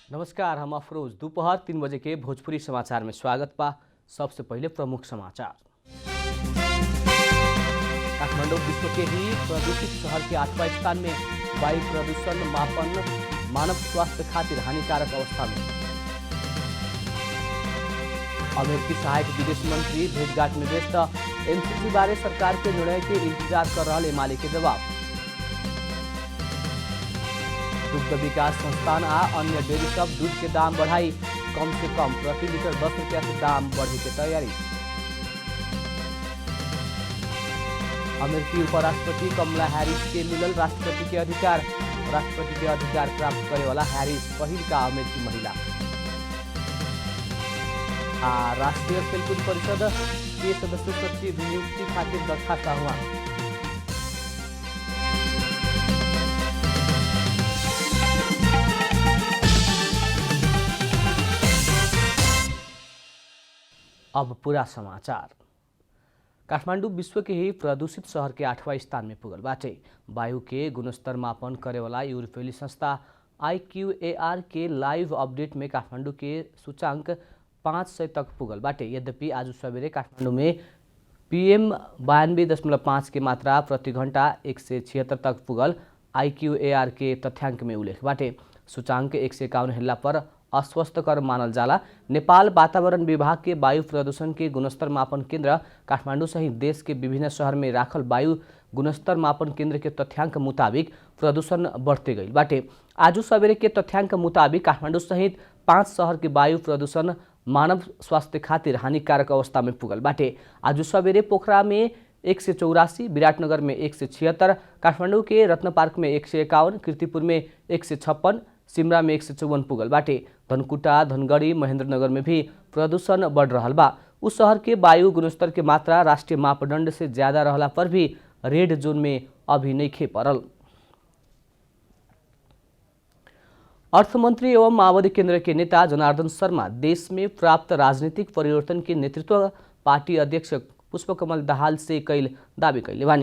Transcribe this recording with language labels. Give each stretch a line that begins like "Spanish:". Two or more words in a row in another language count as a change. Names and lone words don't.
Bhojpuri: नमस्कार, हम अफरोज। दोपहर 3 बजे के भोजपुरी समाचार में स्वागत बा। सबसे पहले प्रमुख समाचार। काठमाडौँ विश्व के ही प्रदूषित शहर के 8वां स्थान में। वायु प्रदूषण मापन मानव स्वास्थ्य खातिर हानिकारक अवस्था में। अमेरिकी सहायक विदेश मंत्री भेंटघाट में व्यस्त। एमसीसी बारे सरकार के निर्णय के इंतजार कर रहा एमाले के जवाब। दुग्ध विकास संस्थान आ अन्य डेयरी सब दूध के दाम बढ़ाई। कम से कम प्रति लीटर 10 रुपया से दाम बढ़े की तैयारी। अमेरिकी उपराष्ट्रपति कमला हैरिस के मिलल राष्ट्रपति के अधिकार। राष्ट्रपति के अधिकार प्राप्त करे वाला हैरिस पहिल का अमेरिकी महिला। राष्ट्रीय खेलकूद परिषद के सदस्य सचिव नियुक्ति खातिर दरखास्त आह्वान। अब पूरा समाचार। काठमाडौँ विश्व के ही प्रदूषित शहर के 8वां स्थान में पुगल बाटे। वायु के गुणस्तर मापन करे वाला यूरोपीय संस्था IQAR के लाइव अपडेट में काठमाडौँ के सूचांक 500 तक पुगल बाटे। यद्यपि आज सवेरे काठमाडौँ में PM 92.5 के मात्रा प्रति घंटा 176 तक पुगल IQAR के तथ्याङ्क में उल्लेख बाटे। सूचांक 151 हिल्ला पर अस्वस्थकर मानल जाला। नेपाल वातावरण विभाग के वायु प्रदूषण के गुणस्तर मापन केन्द्र काठमाडौँ सहित देश के विभिन्न शहर में राखल वायु गुणस्तर मापन केन्द्र के तथ्याङ्क मुताबिक प्रदूषण बढ़ते गई बाटे। आज सवेरे के तथ्याङ्क मुताबिक काठमाडौँ सहित 5 शहर के वायु प्रदूषण मानव स्वास्थ्य खातिर हानिकारक अवस्था में पुगल बाटे। आज सवेरे पोखरा में 184, विराटनगर में 176, काठमाडौँ के रत्न पार्क में 151, कीर्तिपुर में 156, सिमरा में 154 पुगल बाटे। धनकुटा, धनगढ़ी, महेन्द्रनगर में भी प्रदूषण बढ़ रहा बा। उस शहर के वायु गुणस्तर के मात्रा राष्ट्रीय मापदंड से ज्यादा रहला पर भी रेड जोन में अभी नइखे पड़ल। अर्थमंत्री एवं माओवादी केंद्र के नेता जनार्दन शर्मा देश में प्राप्त राजनीतिक परिवर्तन के नेतृत्व पार्टी अध्यक्ष पुष्पकमल दाहाल से कैल दावी कैले बानी।